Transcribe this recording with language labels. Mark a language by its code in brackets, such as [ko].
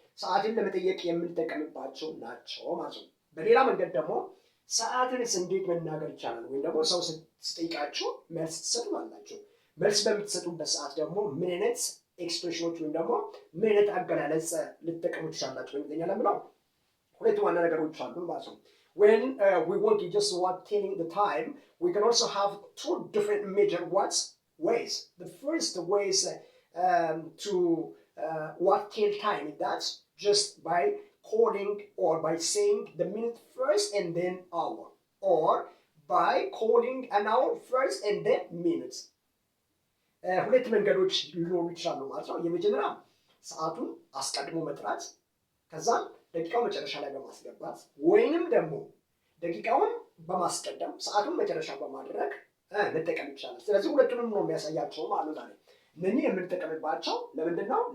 [am] ሰዓትን ለመጠየቅ የምንጠቀምባቸው ናቸው ማለት ነው። በሌላ መንገድ ደግሞ ሰዓትንስ እንዴት መናገር ይቻላል? ወይም ደግሞ ሰው ስጠይቃችሁ መልስ ትሰጡታላችሁ። መልስ በምትሰጡበት ሰዓት ደግሞ ምን አይነት ኤክስፕሬሽኖች ወይም ደግሞ ምን አይነት አገላለጽ ልትጠቀሙ ትችላላችሁ? ወይም ለምለው ሁለት ዋና ነገሮች አሉ ማለት ነው። [en] When we want to just want telling the time, we can also have two different major ways. The first way is to what tell time. That's just by calling or by saying the minute first and then hour. or by calling an hour first and then minutes. [am] ሁለት መንገዶች ሊኖሩ ይችላሉ ማለት ነው። የመጀመሪያ ሰዓቱን አስቀድሞ መጥራት ከዛም ደቂቃው መጨረሻ ላይ በማስገባት ወይንም ደግሞ ደቂቃውን በማስቀደም ሰዓቱን መጨረሻ በማድረግ መጠቀም ይቻላል። ስለዚህ ሁለቱንም ነው የሚያሳያቸው ማለት ነው። እነኚህ የምንጠቀምባቸው ለምንድን ነው?